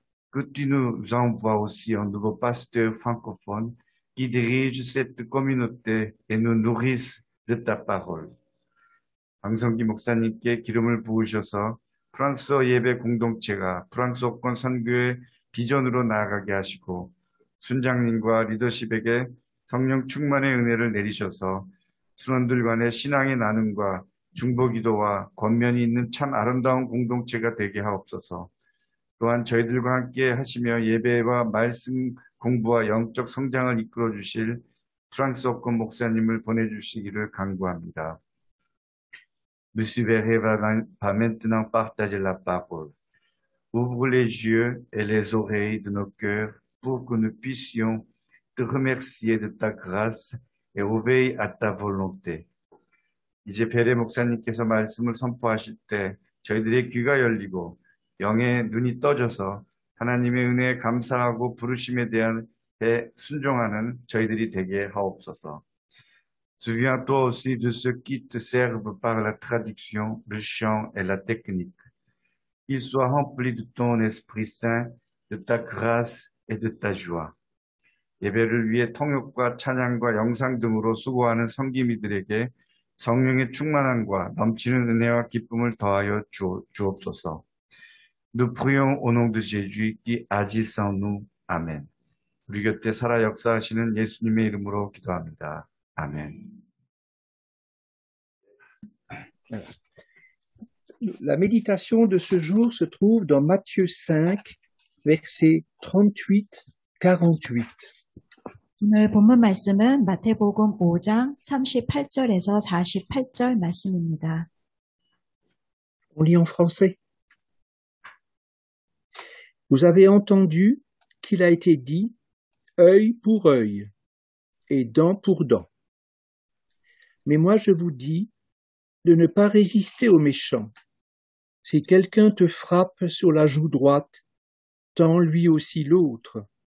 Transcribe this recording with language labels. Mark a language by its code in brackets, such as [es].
[fr] Que tu nous envoies aussi un nouveau pasteur francophone qui dirige cette communauté et nous nourrisse de ta parole. [ko] 방성기 목사님께 기름을 부으셔서 프랑스어 예배 공동체가 프랑스어권 선교의 비전으로 나아가게 하시고 순장님과 리더십에게 성령 충만의 은혜를 내리셔서 순원들 간의 신앙의 나눔과 중보기도와 권면이 있는 참 아름다운 공동체가 되게 하옵소서. 또한 저희들과 함께 하시며 예배와 말씀 공부와 영적 성장을 이끌어 주실 프랑스어권 목사님을 보내주시기를 간구합니다. [fr] Monsieur Verret va maintenant partager la parole. Ouvre les yeux et les oreilles de nos cœurs pour que nous puissions te remercier de ta grâce et obéir à ta volonté. [ko] 이제 베레 목사님께서 말씀을 선포하실 때 저희들의 귀가 열리고 영의 눈이 떠져서 하나님의 은혜에 감사하고 부르심에 대한 순종하는 저희들이 되게 하옵소서. [fr] Souviens-toi aussi de ceux qui te servent par la traduction, le chant et la technique. Qu'ils soient remplis de ton Esprit Saint, de ta grâce et de ta joie. [ko] 예배를 위해 통역과 찬양과 영상 등으로 수고하는 성기미들에게 성령의 충만함과 넘치는 은혜와 기쁨을 더하여 주옵소서. [fr] Nous prions au nom de Jésus qui agisse en nous. [ko] 아멘. 우리 곁에 살아 역사하시는 예수님의 이름으로 기도합니다. 아멘. [fr] La méditation de ce jour se trouve dans Matthieu 5, versets 38-48. [ko] 오늘 본문 말씀은 마태복음 5장 38절에서 48절 말씀입니다. [fr] On lit en français. Vous avez entendu qu'il a été dit, œil pour œil et dent pour dent. Mais moi je vous dis de ne pas résister aux méchants. Si quelqu'un te frappe sur la joue droite, tends lui aussi l'autre.